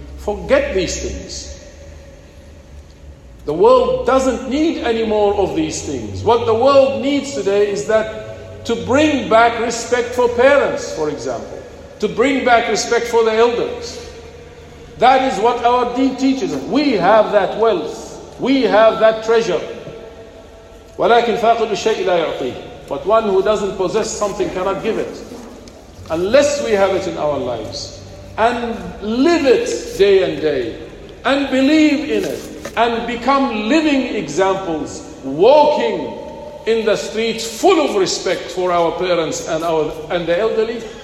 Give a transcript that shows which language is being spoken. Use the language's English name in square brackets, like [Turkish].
[English] Forget these things. The world doesn't need any more of these things. What the world needs today is that to bring back respect for parents, for example, to bring back respect for the elders. That is what our deen teaches us. We have that wealth. We have that treasure. [Arabic] ولكن فاقد الشيء لا يعطيه. [English] But one who doesn't possess something cannot give it. Unless we have it in our lives. And live it day and day. And believe in it. And become living examples. Walking in the streets full of respect for our parents and the elderly.